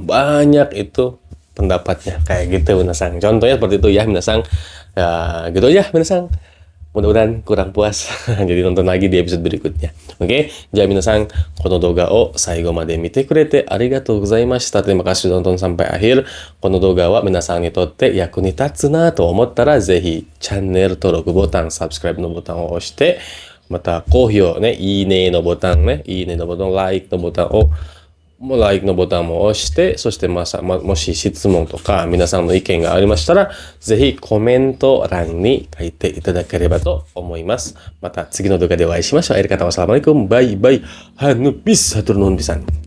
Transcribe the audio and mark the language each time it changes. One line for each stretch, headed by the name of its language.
Indonesian: Banyak itu pendapatnya. Kayak gitu minasang. Contohnya seperti itu ya minasang. Ya gitu aja minasang. mudah-mudahan kurang puas. Jadi nonton lagi di episode berikutnya. Oke, jadi minasan,
Japanese: この動画を最後まで見てくれてありがとうございました。
Indonesian: Terima kasih sudah nonton sampai akhir.
Japanese: この動画は皆さんにとって役に立つなと思ったら、ぜひチャンネル登録ボタン、サブスクライブのボタンを押して、また高評ね、いいねのボタンね、いいねのボタン、like のボタンをlike のボタンも押して、そしてもし質問とか皆さんの意見がありましたら、ぜひコメント欄に書いていただければと思います。また次の動画でお会いしましょう。
Indonesian: Akhir kata wassalamualaikum, bye bye,
Sundanese: hanupis, hatur nuhun pisan.